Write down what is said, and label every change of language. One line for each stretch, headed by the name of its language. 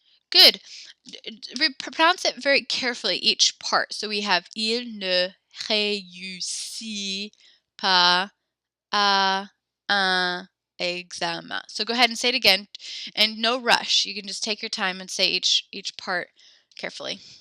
English: Good. Pronounce it very carefully, each part. So we have
French: il ne réussit pas à un examen.
English: So go ahead and say it again, and no rush. You can just take your time and say each part carefully.